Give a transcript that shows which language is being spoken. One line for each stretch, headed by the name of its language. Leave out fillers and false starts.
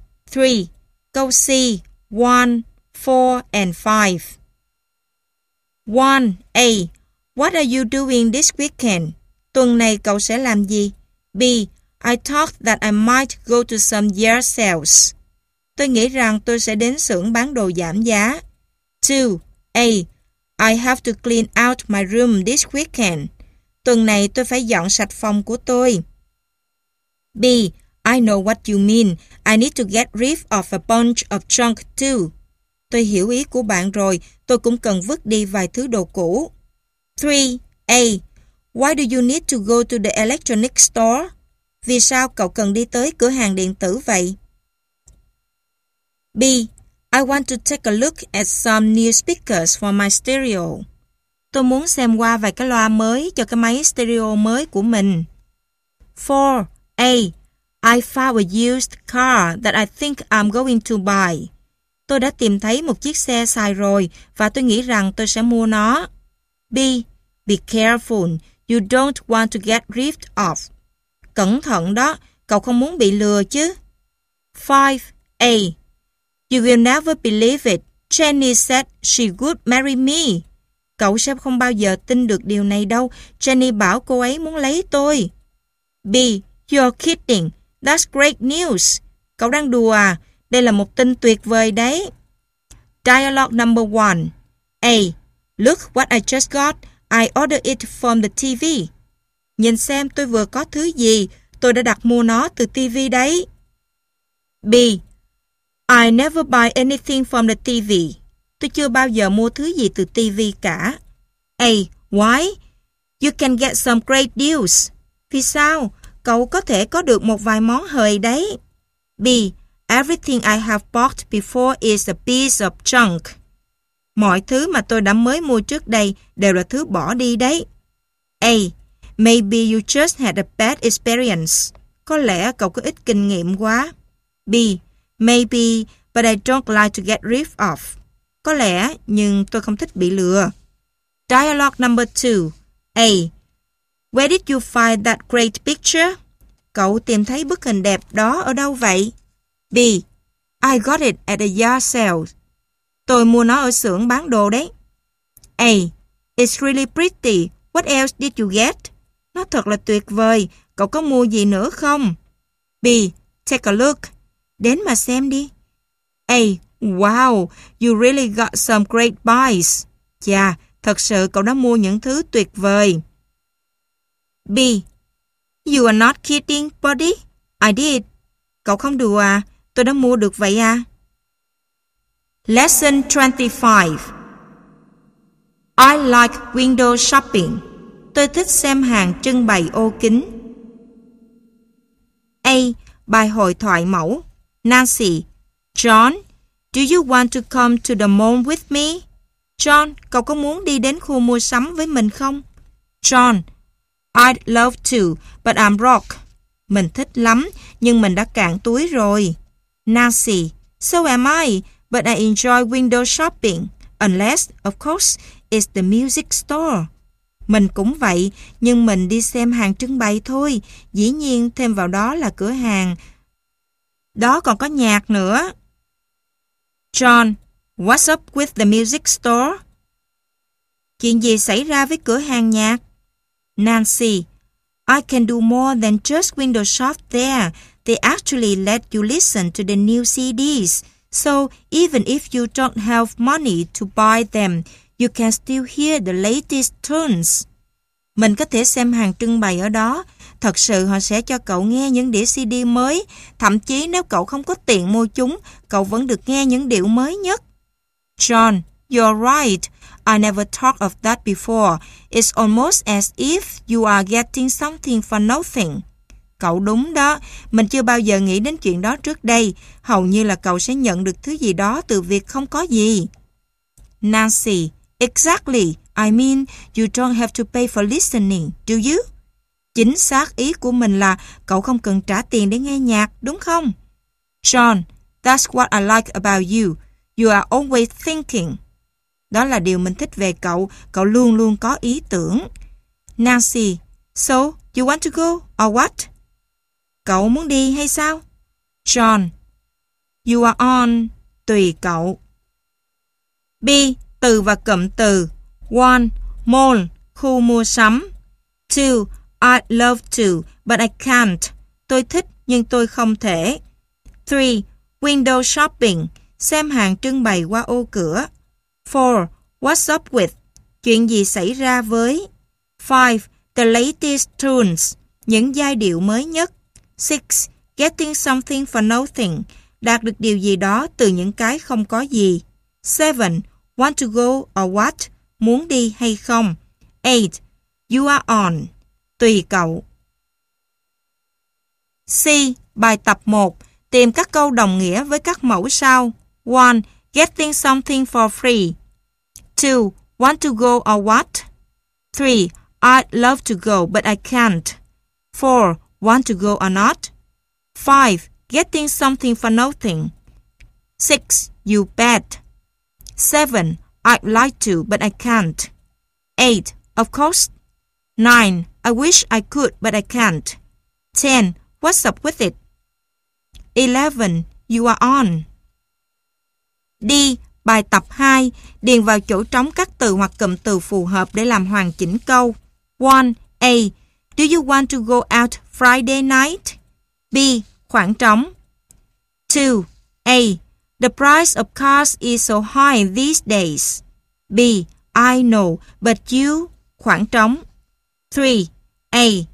English: 3.
Vietnamese: Câu C.
English: 1, 4, and 5. 1. A. What are you doing this weekend?
Vietnamese: Tuần này cậu sẽ làm gì?
English: B. I thought that I might go to some yard sales.
Vietnamese: Tôi nghĩ rằng tôi sẽ đến xưởng bán đồ giảm giá.
English: 2. A. I have to clean out my room this weekend.
Vietnamese: Tuần này tôi phải dọn sạch phòng của tôi.
English: B. I know what you mean. I need to get rid of a bunch of junk too.
Vietnamese: Tôi hiểu ý của bạn rồi. Tôi cũng cần vứt đi vài thứ đồ cũ.
English: 3. A. Why do you need to go to the electronic store?
Vietnamese: Vì sao cậu cần đi tới cửa hàng điện tử vậy?
English: B. I want to take a look at some new speakers for my stereo.
Vietnamese: Tôi muốn xem qua vài cái loa mới cho cái máy stereo mới của mình.
English: 4. A. I found a used car that I think I'm going to buy.
Vietnamese: Tôi đã tìm thấy một chiếc xe xài rồi và tôi nghĩ rằng tôi sẽ mua nó.
English: B. Be careful. You don't want to get ripped off.
Vietnamese: Cẩn thận đó, cậu không muốn bị lừa chứ.
English: 5. A. You will never believe it. Jenny said she would marry me.
Vietnamese: Cậu sẽ không bao giờ tin được điều này đâu. Jenny bảo cô ấy muốn lấy tôi.
English: B. You're kidding. That's great news.
Vietnamese: Cậu đang đùa à? Đây là một tin tuyệt vời đấy.
English: Dialogue number 1. A. Look what I just got. I ordered it from the TV.
Vietnamese: Nhìn xem tôi vừa có thứ gì. Tôi đã đặt mua nó từ TV đấy.
English: B. I never buy anything from the TV.
Vietnamese: Tôi chưa bao giờ mua thứ gì từ TV cả.
English: A. Why? You can get some great deals.
Vietnamese: Vì sao? Cậu có thể có được một vài món hời đấy.
English: B. Everything I have bought before is a piece of junk.
Vietnamese: Mọi thứ mà tôi đã mới mua trước đây đều là thứ bỏ đi đấy.
English: A. Maybe you just had a bad experience.
Vietnamese: Có lẽ cậu có ít kinh nghiệm quá.
English: B. Maybe, but I don't like to get ripped off.
Vietnamese: Có lẽ, nhưng tôi không thích bị lừa.
English: Dialogue number 2. A. Where did you find that great picture?
Vietnamese: Cậu tìm thấy bức hình đẹp đó ở đâu vậy?
English: B. I got it at a yard sale.
Vietnamese: Tôi mua nó ở xưởng bán đồ đấy.
English: A. It's really pretty. What else did you get?
Vietnamese: Nó thật là tuyệt vời. Cậu có mua gì nữa không?
English: B. Take a look.
Vietnamese: Đến mà xem đi.
English: A. Wow, you really got some great buys. Chà, thật sự cậu đã mua những thứ tuyệt vời. B. You are not kidding, buddy. I did.
Vietnamese: Cậu không đùa à? Tôi đã mua được vậy à?
English: Lesson 25. I like window shopping.
Vietnamese: Tôi thích xem hàng trưng bày ô kính. A. Bài hội thoại mẫu.
English: Nancy, John, do you want to come to the mall with me?
Vietnamese: John, cậu có muốn đi đến khu mua sắm với mình không?
English: John, I'd love to, but I'm broke.
Vietnamese: Mình thích lắm, nhưng mình đã cạn túi rồi.
English: Nancy, so am I, but I enjoy window shopping, unless, of course, it's the music store.
Vietnamese: Mình cũng vậy, nhưng mình đi xem hàng trưng bày thôi, dĩ nhiên thêm vào đó là cửa hàng. Đó còn có nhạc nữa.
English: John, what's up with the music store?
Vietnamese: Chuyện gì xảy ra với cửa hàng nhạc?
English: Nancy, I can do more than just window shop there. They actually let you listen to the new CDs. So even if you don't have money to buy them, you can still hear the latest tunes.
Vietnamese: Mình có thể xem hàng trưng bày ở đó. Thật sự họ sẽ cho cậu nghe những đĩa CD mới. Thậm chí nếu cậu không có tiền mua chúng, cậu vẫn được nghe những điệu mới nhất.
English: John, you're right. I never thought of that before. It's almost as if you are getting something for nothing.
Vietnamese: Cậu đúng đó. Mình chưa bao giờ nghĩ đến chuyện đó trước đây. Hầu như là cậu sẽ nhận được thứ gì đó từ việc không có gì.
English: Nancy, exactly. I mean, you don't have to pay for listening, do you?
Vietnamese: Chính xác ý của mình là cậu không cần trả tiền để nghe nhạc, đúng không?
English: John, that's what I like about you. You are always thinking.
Vietnamese: Đó là điều mình thích về cậu. Cậu luôn luôn có ý tưởng.
English: Nancy, so you want to go or what?
Vietnamese: Cậu muốn đi hay sao?
English: John, you are on.
Vietnamese: Tùy cậu. B, từ và cụm từ. 1. Mall, khu mua sắm. 2.
English: I'd love to, but I can't.
Vietnamese: Tôi thích, nhưng tôi không thể.
English: 3. Window shopping,
Vietnamese: xem hàng trưng bày qua ô cửa.
English: 4. What's up with,
Vietnamese: chuyện gì xảy ra với.
English: 5. The latest tunes,
Vietnamese: những giai điệu mới nhất.
English: 6. Getting something for nothing,
Vietnamese: đạt được điều gì đó từ những cái không có gì.
English: 7. Want to go or what,
Vietnamese: muốn đi hay không.
English: 8. You are on.
Vietnamese: Tùy cậu. C. Bài tập 1. Tìm các câu đồng nghĩa với các mẫu sau.
English: 1. Getting something for free. 2. Want to go or what? 3. I'd love to go, but I can't. 4. Want to go or not? 5. Getting something for nothing. 6. You bet. 7. I'd like to, but I can't. 8. Of course. 9. I wish I could, but I can't. 10. What's up with it? 11. You are on.
Vietnamese: D. Bài tập 2. Điền vào chỗ trống các từ hoặc cụm từ phù hợp để làm hoàn chỉnh câu.
English: 1. A. Do you want to go out Friday night?
Vietnamese: B. Khoảng trống.
English: 2. A. The price of cars is so high these days. B. I know, but you?
Vietnamese: Khoảng trống.
English: 3. A.